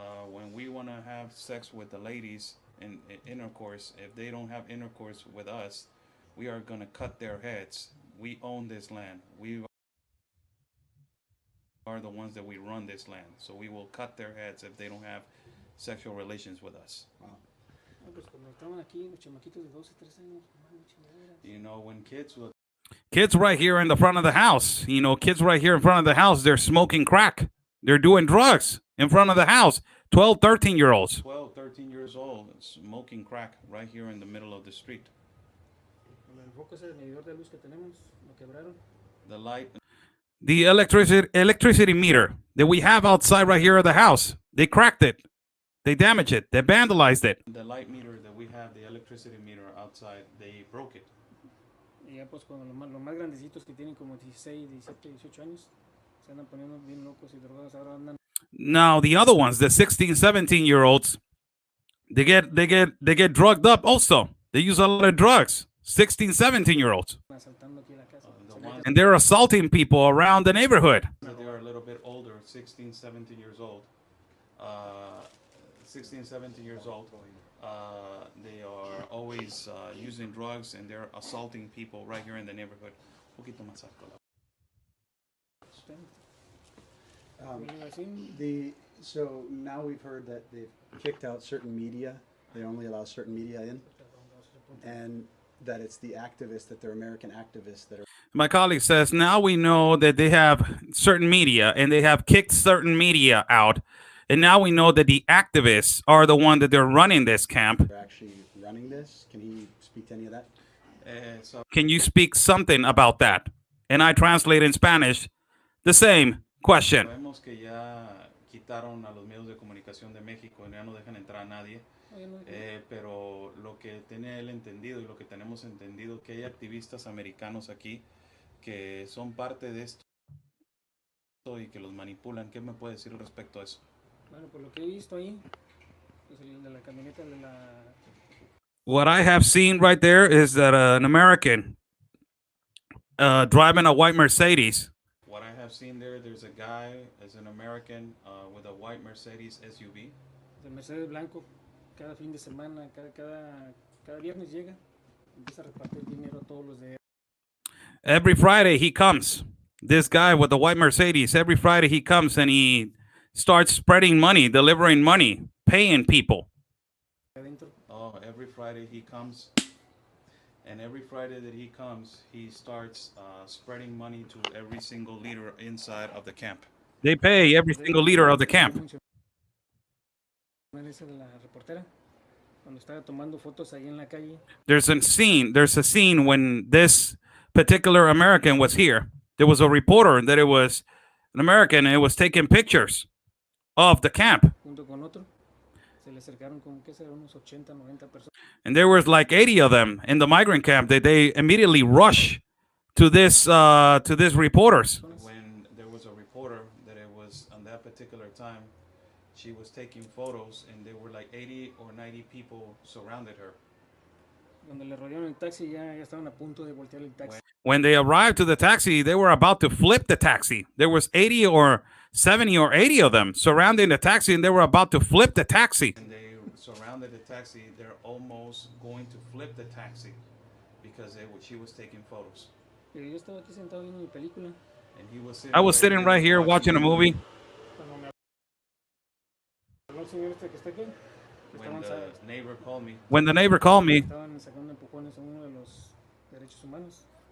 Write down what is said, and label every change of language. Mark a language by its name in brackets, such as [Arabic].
[English] when we want to have sex with the ladies in intercourse, if they don't have intercourse with us, we are going to cut their heads. We own this land. We are the ones that we run this land. So we will cut their heads if they don't have sexual relations with us. [Spanish] No, pues cuando estaban aquí los chamaquitos de 12, 13 años, mano, chingaderas. [English] You know, when Kids right here in the front of the house, kids right here in front of the house, they're smoking crack. They're doing drugs in front of the house. 12, 13-year-olds. 12, 13 years old, smoking crack right here in the middle of the street. [Spanish] El foco ese medidor de luz que tenemos, lo quebraron. [English] The light, The electricity meter that we have outside right here at the house, they cracked it. They damaged it. They vandalized it. the light meter that we have, the electricity meter outside, they broke it. [Spanish] Y ya pues cuando los más grandecitos que tienen como 16, 17, 18 años, se andan poniendo bien locos y drogados, ahora andan [English] Now the other ones, the 16, 17-year-olds, they get drugged up also. They use a lot of drugs. 16, 17-year-olds. [Spanish] asaltando aquí a la casa. [English] The [Spanish] Se [English] ones And they're assaulting people around the neighborhood. that they are a little bit older, 16, 17 years old. 16, 17 years old. They are always using drugs and they're assaulting people right here in the neighborhood. [Spanish] Un poquito más alto. [English] So now we've heard that they've kicked out certain media. They only allow certain media in, and that it's the activists, that they're American activists that are. My colleague says, now we know that they have certain media and they have kicked certain media out. And now we know that the activists are the one that they're running this camp. Actually running this. Can he speak to any of that? So Can you speak something about that? And I translate in Spanish the same question. [Spanish] sabemos que ya quitaron a los medios de comunicación de México y ya no dejan entrar a nadie. Pero lo que tiene él entendido y lo que tenemos entendido que hay activistas americanos aquí que son parte de esto y que los manipulan. ¿Qué me puede decir respecto a eso? Bueno, por lo que he visto ahí, pues el de la camioneta de la [English] What I have seen right there is that an American driving a white Mercedes. What I have seen there, there's a guy as an American with a white Mercedes SUV. [Spanish] del Mercedes blanco, cada fin de semana, cada viernes llega, empieza a repartir dinero a todos los de [English] Every Friday he comes. This guy with the white Mercedes, every Friday he comes and he starts spreading money, delivering money, paying people. [Spanish] adentro. [English] Oh, every Friday he comes, and every Friday that he comes, he starts spreading money to every single leader inside of the camp. They pay every single leader of the camp. [Spanish] Esa de la reportera, cuando estaba tomando fotos ahí en la calle, [English] There's a scene when this particular American was here. There was a reporter that it was an American and it was taking pictures of the camp. [Spanish] junto con otro, se le acercaron como que serán unos 80, 90 personas. [English] And there was like 80 of them in the migrant camp that they immediately rush to this reporters. When there was a reporter that it was on that particular time, she was taking photos, and there were like 80 or 90 people surrounded her. [Spanish] Cuando le rodearon el taxi ya estaban a punto de voltear el taxi. [English] When they arrived to the taxi, they were about to flip the taxi. There was 80 or 70 or 80 of them surrounding the taxi, and they were about to flip the taxi. And they surrounded the taxi. They're almost going to flip the taxi because she was taking photos. [Spanish] Pero yo estaba aquí sentado viendo mi película. [English] And he was sitting I was sitting right here watching a movie. [Spanish] Cuando me habló el señor este que está aquí, que [English] when the neighbor called me. When the neighbor called me, [Spanish] estaban sacando empujones a uno de los derechos humanos.